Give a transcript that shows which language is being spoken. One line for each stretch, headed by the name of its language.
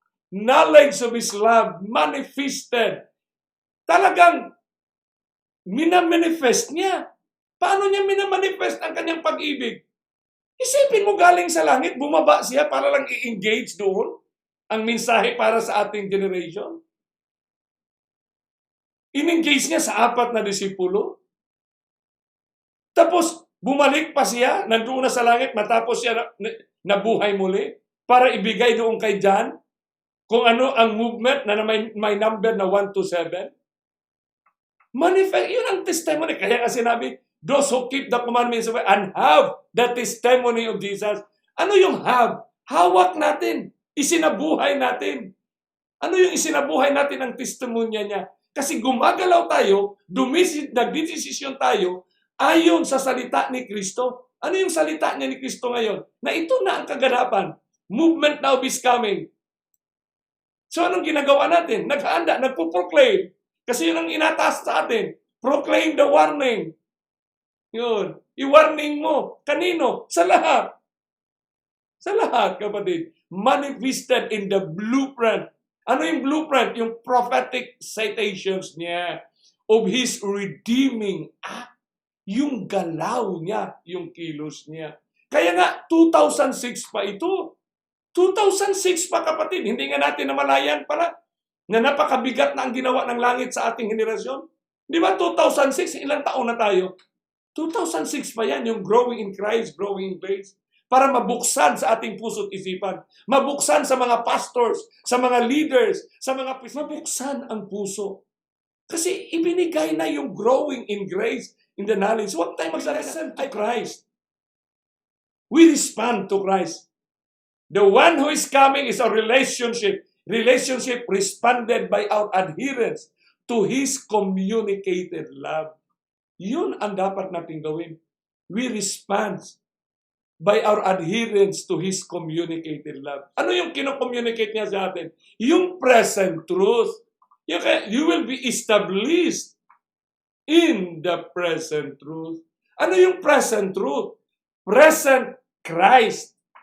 English: Knowledge of His love manifested.
Filipino: Talagang minamanifest niya. Paano niya minamanifest ang kanyang pag-ibig? Isipin mo, galing sa langit, bumaba siya para lang i-engage doon ang mensahe para sa ating generation. In-engage niya sa 4 na disipulo. Tapos, bumalik pa siya, nandoon na sa langit, matapos siya nabuhay muli, para ibigay doon kay John kung ano ang movement na may number na 1 to 7. Manifest, yun ang testimony. Kaya nga sinabi,
English: those who keep the commandments and have the testimony of Jesus.
Filipino: Ano yung have? Hawak natin. Isinabuhay natin. Ano yung isinabuhay natin ang testimonya niya? Kasi gumagalaw tayo, nagdidesisyon tayo ayon sa salita ni Kristo. Ano yung salita niya ni Kristo ngayon? Na ito na ang kaganapan.
English: Movement now is coming.
Filipino: So anong ginagawa natin? Naghahanda, nagpo-proclaim. Kasi yun ang inataas sa atin.
English: Proclaim the warning.
Filipino: Yun. I-warning mo. Kanino? Sa lahat. Sa lahat, kapatid.
English: Manifested in the blueprint.
Filipino: Ano yung
English: blueprint?
Filipino: Yung
English: prophetic citations niya of His redeeming act.
Filipino: Yung galaw niya, yung kilos niya. Kaya nga, 2006 pa ito. 2006 pa, kapatid. Hindi nga natin namalayan pala na napakabigat na ang ginawa ng langit sa ating henerasyon. Di ba 2006, ilang taon na tayo? 2006 pa yan, yung
English: growing in Christ, growing in grace.
Filipino: Para mabuksan sa ating puso't isipan. Mabuksan sa mga pastors, sa mga leaders, sa mga mabuksan ang puso. Kasi ibinigay na yung
English: growing in grace, in the knowledge.
Filipino: Huwag tayo magsalita
English: to Christ. We respond to Christ. The one who is coming is a relationship. Relationship responded by our adherence to His communicated love.
Filipino: Yun ang dapat natin gawin.
English: We respond by our adherence to His communicated love.
Filipino: Ano yung kino-communicate niya sa atin? Yung present truth.
English: You will be established in the present truth.
Filipino: Ano yung
English: present truth? Present Christ.